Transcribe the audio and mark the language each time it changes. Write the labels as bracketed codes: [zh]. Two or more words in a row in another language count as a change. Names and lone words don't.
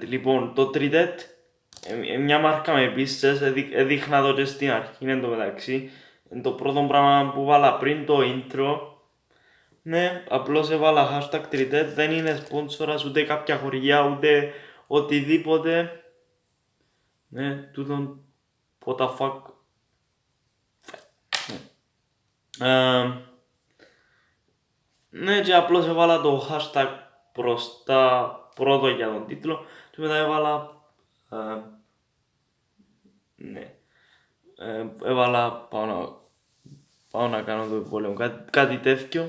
[el] Λοιπόν, το Tridet, μια μάρκα με πίστες, έδειχνα το και στην αρχή, εν τω μεταξύ. Το πρώτο πράγμα που βάλα πριν το intro, ναι, απλώς έβαλα hashtag Tridet, δεν είναι σπόνσορας ούτε κάποια χορηγία, ούτε οτιδήποτε. Ναι, τούτον, [en] what the fuck. [el] Ναι, και απλώς έβαλα το hashtag μπροστά πρώτο για τον τίτλο και μετά έβαλα, ναι, έβαλα πάω να κάνω το εμβόλιο, κάτι τέτοιο.